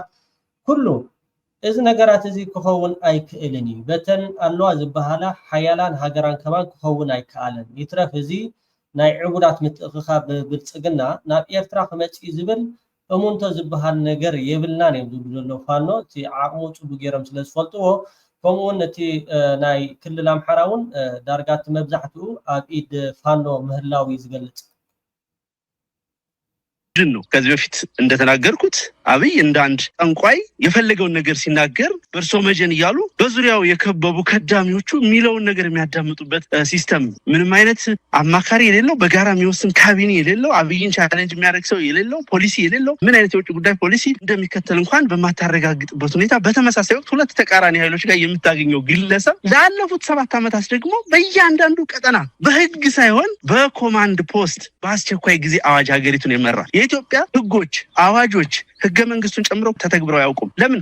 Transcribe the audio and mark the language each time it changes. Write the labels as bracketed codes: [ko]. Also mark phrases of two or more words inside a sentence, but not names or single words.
[ti] ኩሉ እዚ ነገራት እዚ ክኸውን ኣይክእልን እዩ። በተን ኣለዋ ዝበሃላ ሓያላን ሃገራን ከማን ክኸውን ኣይከኣለን። ይትረፍ እዚ ናይ ዕቡዳት ምትእኽኻብ ብልጽግና ናብ ኤርትራ ክመጽእ ዝብል እሙንቶ ዝበሃል ነገር የብልናን እዮም ዝብሉ ዘለዉ ፋኖ። እቲ ዓቕሙ ፅቡቅ ገይሮም ስለ ዝፈልጥዎ ከምኡውን እቲ ናይ ክልል ኣምሓራ እውን ዳርጋ እቲ መብዛሕትኡ ኣብ ኢድ ፋኖ ምህላው እዩ ዝገልጽ [am] ነው። ከዚህ በፊት እንደተናገርኩት አብይ እንደ አንድ ጠንቋይ የፈለገውን ነገር ሲናገር በርሶ መጀን እያሉ በዙሪያው የከበቡ ከዳሚዎቹ የሚለውን ነገር የሚያዳምጡበት ሲስተም፣ ምንም አይነት አማካሪ የሌለው በጋራ የሚወስን ካቢኔ የሌለው አብይን ቻሌንጅ የሚያደርግ ሰው የሌለው ፖሊሲ የሌለው ምን አይነት የውጭ ጉዳይ ፖሊሲ እንደሚከተል እንኳን በማታረጋግጥበት ሁኔታ በተመሳሳይ ወቅት ሁለት ተቃራኒ ኃይሎች ጋር የምታገኘው ግለሰብ ላለፉት 7 ዓመታት ደግሞ በእያንዳንዱ ቀጠና በህግ ሳይሆን በኮማንድ ፖስት በአስቸኳይ ጊዜ አዋጅ ሀገሪቱን የመራል። የኢትዮጵያ ህጎች፣ አዋጆች ህገ መንግስቱን ጨምሮ ተተግብረው አያውቁም። ለምን?